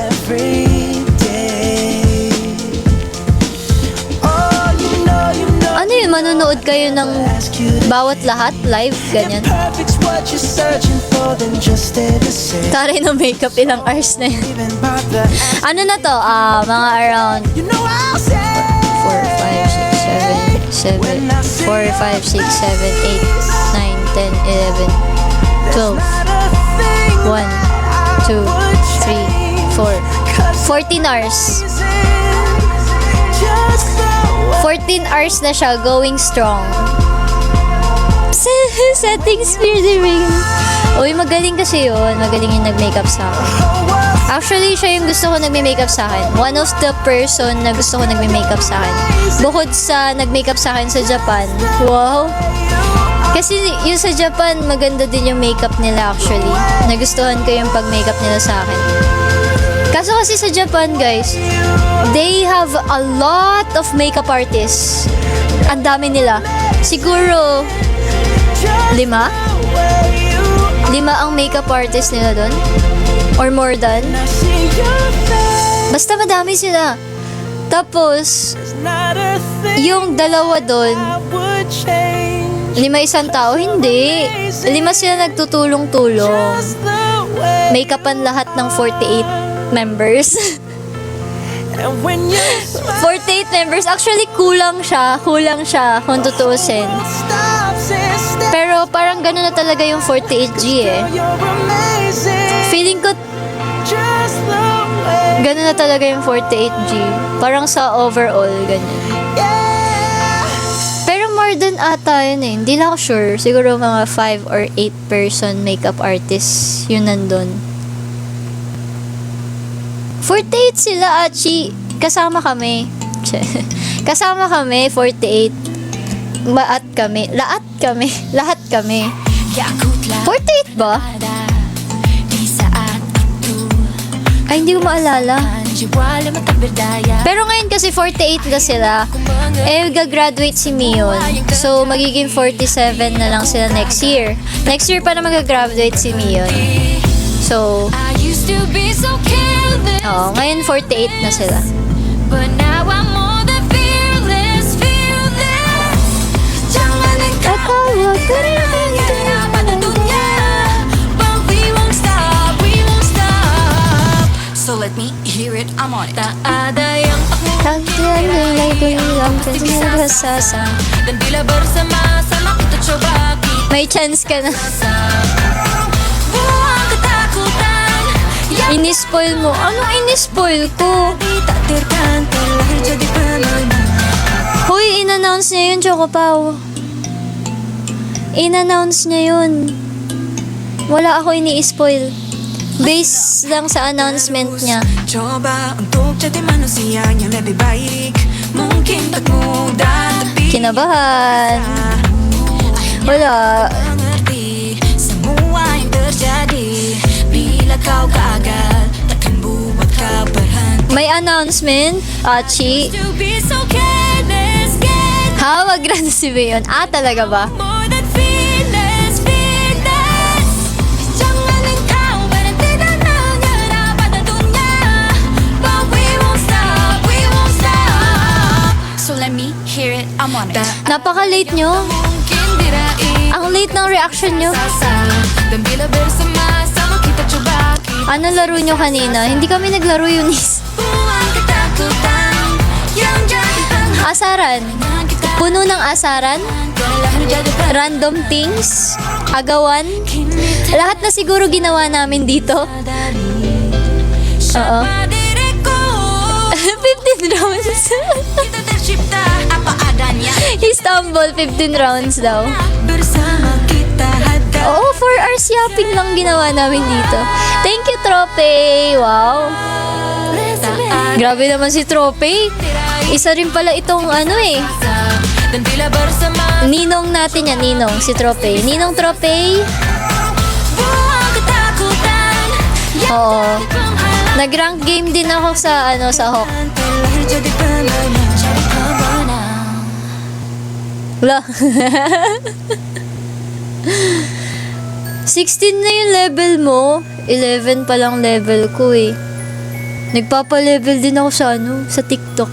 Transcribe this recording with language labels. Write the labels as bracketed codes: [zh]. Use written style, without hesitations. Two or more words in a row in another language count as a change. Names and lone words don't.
[en] Every day. Oh, you know, [tl] Ano yun, manonood kayo ng [en] ask you to [tl] bawat lahat live, ganyan? [en] perfect's what you're searching for, then just stay the same. [tl] Taray ng makeup, ilang hours na yun. [en] Even bother. [tl] Ano na to? Mga around [en] You know I'll say 4, 5, 6, 7, 4, 5, 6, 7, 8, 9, 10, 11, 12, 1, 2, 3, 4, 14 hours. [tl] 14 hours na siya, [en] going strong. Settings speeding. [tl] Uy, magaling kasi yun. Magaling yung nag-makeup sa akin. Actually, siya yung gusto ko nagme-makeup sa akin. [en] One of the person [tl] na gusto ko nagme-makeup sa akin. Bukod sa nag-makeup sa akin sa Japan. Wow! Kasi yung sa Japan, maganda din yung makeup nila actually. Nagustuhan ko yung pag-makeup nila sa akin. Kaso kasi sa Japan, [en] guys, they have a lot of makeup artists. [tl] Ang dami nila. Siguro, 5? 5 ang makeup artist nila doon? [en] Or more than? [tl] Basta madami sila. Tapos, yung dalawa doon, 5 isang tao? Hindi. 5 sila nagtutulong-tulong. Make-upan lahat ng 48 members. 48 members. Actually, kulang siya kung tutuusin. Pero parang gano'n na talaga yung 48G eh. Feeling ko gano'n na talaga yung 48G. Parang sa overall, ganyan. Pero [en] more than [tl] ata yun eh. Hindi lang ako sure. Siguro mga 5 [en] or 8 person makeup artists [tl] yun nandun. 48 sila, Achi. Kasama kami. Kasama kami, 48. Lahat kami. 48 ba? Ay, hindi ko maalala. Pero ngayon kasi 48 na sila. Eh, gagraduate si Mion. So, magiging 47 na lang sila [en] next year. Next year [tl] pa na magagraduate si Mion. So, ngayon 48 na sila. [en] But now I'm more than fearless. [id] Jangan engkau terlena pada dunia, [en] but we won't stop. So let me hear it, I'm on it. [id] Tak ada yang Sasa. Dan bila bersama-sama kita coba kita [tl] May chance ka na. [id] buang ketakutan yang [tl] Inispoil mo. Anong inispoil ko? [id] ditakdirkan telah jadi pemenang. [tl] Hoy, in-announce niya yun, Choco Pao. In-announce niya yun. Wala ako ini-spoil. Based lang sa announcement niya. [id] Coba untuk jadi manusia yang lebih baik. Mungkin tak mudah tapi [tl] Kinabahan. Wala. [id] mengerti semua yang terjadi. Bila kau gagal takkan buat kau berhenti. [tl] May announcement, Achi. [en] To be so careless, get [tl] Ha, mag-grand si Bayon. Ah, talaga ba? [en] more than fearless, fearless. [id] Jangan engkau berhenti dan menyerah pada dunia. [en] But we won't stop. So let me hear it, I'm on it. [tl] Napaka-late nyo. [id] Mungkin diraih [tl] Ang late ng reaction nyo. [id] sasa. Dan bila bersama-sama kita coba kita [tl] Ano laro nyo kanina? Hindi kami naglaro yun. [id] buang ketakutan yang jadi penghalang [tl] Asaran. [id] kita. [tl] Puno ng asaran. [id] Telah menjadi [en] Random things. [tl] Agawan. [id] kini [tl] Lahat na siguro ginawa namin dito. [id] sadari siapa diriku. [en] 15 rounds. [id] Kita tercipta apa adanya. [tl] Istanbul, 15 rounds daw. [id] Bersama kita hadapi [tl] Oo, 4 [en] hours yapping [tl] lang ginawa namin dito. [en] Thank you, Trope. [tl] Wow. Grabe naman si Trope. Isa rin pala itong ano eh. [id] dan bila bersama [tl] Ninong natin yan, Ninong, si Trope. Ninong Trope. [id] buang ketakutan yang [tl] Oo. [id] penghalang [tl] Nag- [en] rank game [tl] din ako sa ano sa Hawk. [id] telah jadi pemenang. Jadi pemenang. [tl] Wala. 16 na yung level mo. 11 pa lang level ko eh. Nagpapa-level din ako sa ano, sa TikTok.